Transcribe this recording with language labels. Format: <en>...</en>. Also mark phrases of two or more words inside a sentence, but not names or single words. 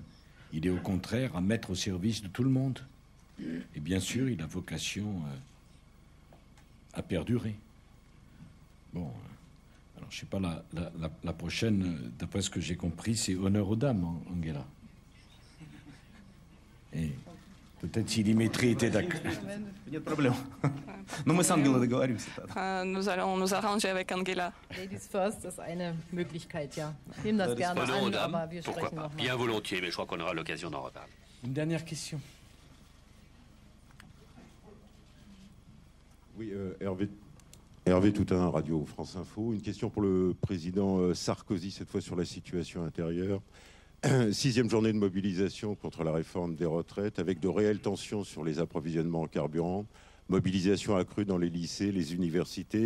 <fr>Il est au contraire à mettre au service de tout le monde. Et bien sûr, il a vocation à perdurer. Bon... Alors, je ne sais pas, la prochaine, d'après ce que j'ai compris, c'est honneur aux dames, Angela. Et peut-être si Dimitri était d'accord.</fr> <ru>Нет проблем. Но мы с Ангелой договоримся.</ru> <fr>Nous allons nous arranger avec Angela.</fr> <en>Ladies first</en> <de>ist eine Möglichkeit, ja. Ich nehme das gerne an, aber wir sprechen noch mal.</de> <fr>Bien volontiers, mais je crois qu'on aura l'occasion d'en reparler. Une dernière question. Oui, Hervé Toutain, Radio France Info. Une question pour le président Sarkozy, cette fois sur la situation intérieure. 6e journée de mobilisation contre la réforme des retraites, avec de réelles tensions sur les approvisionnements en carburant, mobilisation accrue dans les lycées, les universités.</fr>